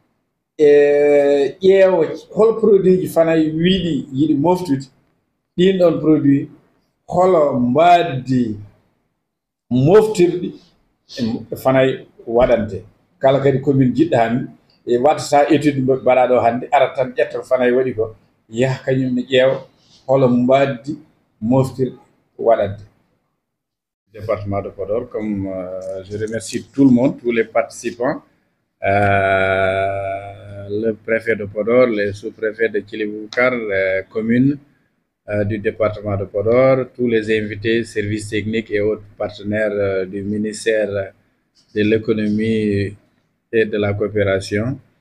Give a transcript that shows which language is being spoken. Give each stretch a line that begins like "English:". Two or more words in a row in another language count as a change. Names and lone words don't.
Fula: ƴeewa hol produit ji Fanaye wiiɗi yiɗi moftude ɗin ɗon produit holo mbaddi moftirɗi e Fanaye waɗante kala kadi commune jiɗɗani e wattata étude mbaɗaɗo hande arat tan ƴetta ko Fanaye waɗi ko yaha kañum ne ƴeewa holo mbaddi moftirɗi waɗante
French: département de Podor comme je remercie tout le monde tous les participants le préfet de Podor, les sous-préfets de Thily-Boubacar, les communes du département de Podor, tous les invités, services techniques et autres partenaires du ministère de l'économie et de la coopération,